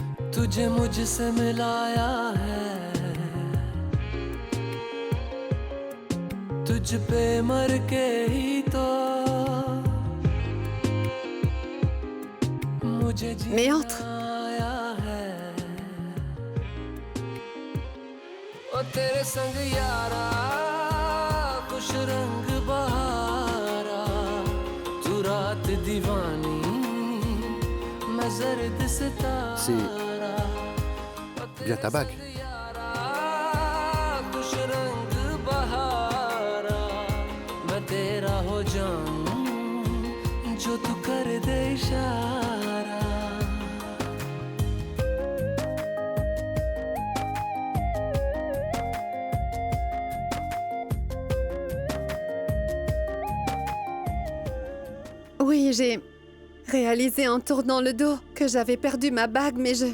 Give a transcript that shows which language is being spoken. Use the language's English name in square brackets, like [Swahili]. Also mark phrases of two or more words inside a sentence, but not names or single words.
[Hindi] तुझे मुझसे मिलाया है तुझ पे मर के ही तो मुझे [French] Mais entre. [Hindi] आया है ओ तेरे संग यारा खुश रंग बहारा तू रात दीवानी मैं जर्द सितारा [French] Bien ta bague. [Hindi] खुश रंग बहारा मैं तेरा हो जाऊं जो तू कर दे इशारा [French] Oui, j'ai réalisé en tournant le dos que j'avais perdu ma bague, mais je...